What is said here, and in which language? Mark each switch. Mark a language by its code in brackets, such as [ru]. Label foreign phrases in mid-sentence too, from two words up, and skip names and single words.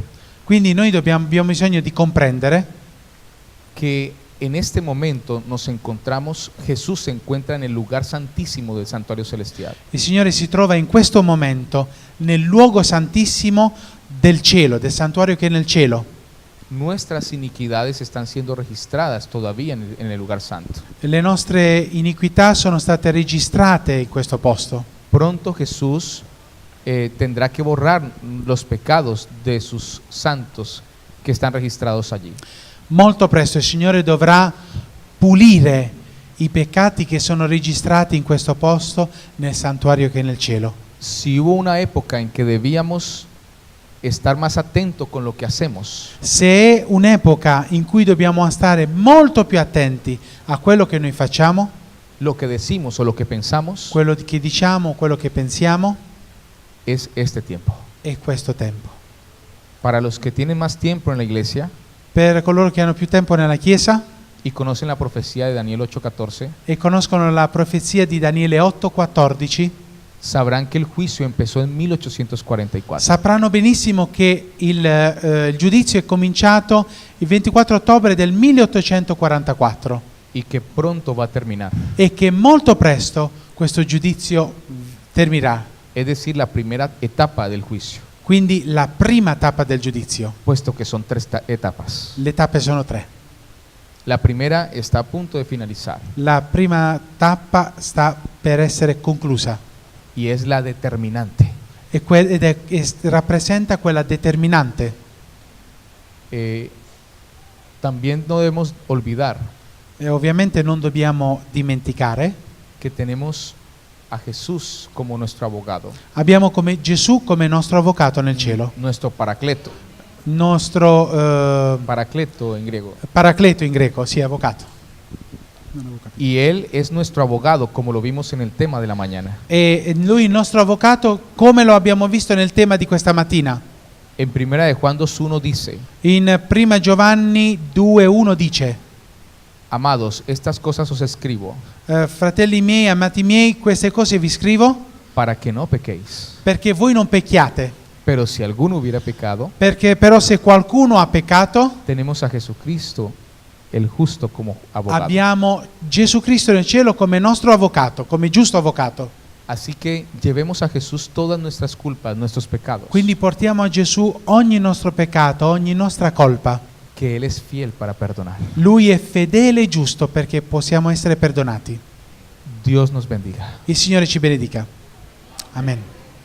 [it] Quindi noi abbiamo bisogno di comprendere [es] que en este momento nos encontramos, Jesús se encuentra en el lugar santísimo del santuario celestial. [it] il Signore si trova in questo momento nel luogo santissimo del cielo, del santuario che è nel cielo. [es] Nuestras iniquidades están siendo registradas todavía en el lugar santo. [it] Le nostre iniquità sono state registrate in questo posto. [es] Pronto Jesús tendrá que borrar los pecados de sus santos que están registrados allí. [it] Molto presto il Signore dovrà pulire i peccati che sono registrati in questo posto nel santuario che è nel cielo. [es] Si hubo una época en que debíamos estar más atentos con lo que hacemos, [it] Se è un'epoca in cui dobbiamo stare molto più attenti a quello che noi facciamo, [es] lo que decimos o lo que pensamos, [it] quello che diciamo, quello che pensiamo, [es] es este tiempo. [it] è questo tempo. [es] Para los que tienen más tiempo en la iglesia [it] Per coloro che hanno più tempo nella Chiesa [es] y conocen la profecía de Daniel 8:14, [it] e conoscono la profezia di Daniele 8:14, [es] sabrán que el juicio empezó en 1844. [it] sapranno benissimo che il giudizio è cominciato il 24 ottobre del 1844 [es] y que pronto va a terminar. [it] e che molto presto questo giudizio terminerà. [es] Es decir, la primera etapa del juicio, [it] Quindi la prima tappa del giudizio. [es] puesto que son tres etapas. [it] Le tappe sono 3. [es] La primera está a punto de finalizar [it] La prima tappa sta per essere conclusa [es] y es la determinante. [it] rappresenta quella determinante. [es] También no debemos olvidar [it] E ovviamente non dobbiamo dimenticare, [es] que tenemos a Jesús como nuestro abogado, [it] abbiamo come Gesù come nostro avvocato nel cielo, [es] nuestro paracleto. [it] nostro [es] Paracleto en griego. [it] paracleto in greco, sì, avvocato. [es] Y Él es nuestro abogado, como lo vimos en el tema de la mañana. [it] E lui il nostro avvocato, come lo abbiamo visto nel tema di questa mattina. [es] En primera de Juan 2:1 dice: [it] In prima Giovanni 2:1 dice: [es] Amados, estas cosas os escribo [it] fratelli miei, amati miei, queste cose vi scrivo [es] para que no pequéis. [it] perché voi non pecchiate. [es] Pero si alguno hubiera pecado, [it] Perché però se qualcuno ha peccato, [es] tenemos a Jesucristo, el justo, como abogado. [it] abbiamo Gesù Cristo nel cielo come nostro avvocato, come giusto avvocato. [es] Así que llevemos a Jesús todas nuestras culpas, nuestros pecados, [it] Quindi portiamo a Gesù ogni nostro peccato, ogni nostra colpa. [es] que Él es fiel para perdonar. [it] Lui è fedele e giusto perché possiamo essere perdonati. [es] Dios nos bendiga. [it] Il Signore ci benedica. Amen.